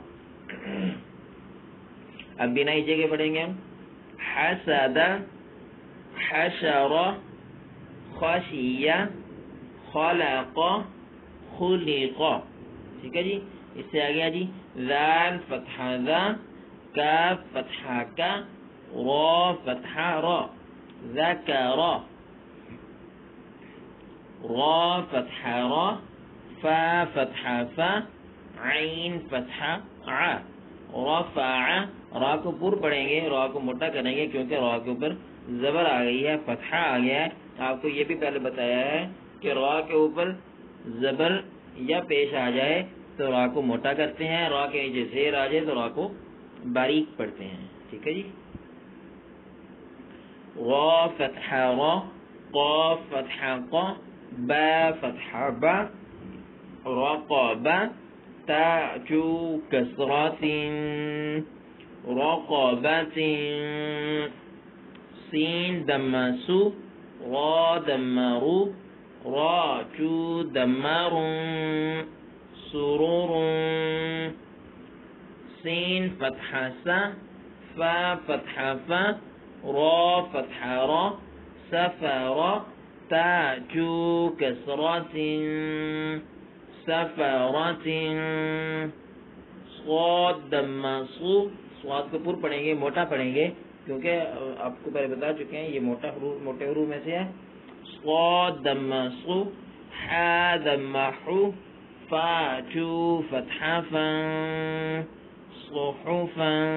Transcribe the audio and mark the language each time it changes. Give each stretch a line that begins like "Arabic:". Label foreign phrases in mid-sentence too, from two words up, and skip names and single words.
Urdu: اب بنا ہجے کے پڑھیں گے ہم. حسد، حشر، خشیہ، خلق، خلق. ٹھیک ہے جی. اس سے آگے جی ذال فتحہ ذا، کاف فتحہ کا، را فتحہ را، ذکر. را فتحہ را، فا فتحہ فا، عین فتحہ ع، رفع. را کو پر پڑھیں گے، را کو موٹا کریں گے کیونکہ را کے اوپر زبر آ گئی ہے، فتحہ آ گیا ہے. آپ کو یہ بھی پہلے بتایا ہے کہ را کے اوپر زبر یا پیش آ جائے تو را کو موٹا کرتے ہیں، را کے نیچے زیر آ جائے تو را کو باریک پڑھتے ہیں. ٹھیک ہے جی. غا فتحہ غا، قاف فتحہ قا، با فتحہ با، رقب. تا جو کسرات، رقبت. سین دم سو، را دم رو، را جو دمر، سرور. سین فتحہ سا، فا فتحہ فا، را فتحہ را، سفر. تا جو کسرات، سفرت. صاد دم صو، صاد کو پر پڑھیں گے، موٹا پڑھیں گے کیونکہ آپ کو پہلے بتا چکے ہیں یہ موٹے حروف میں سے ہے. صاد دم صو، حا دم حو، فا جو فتحہ فا، صحفا.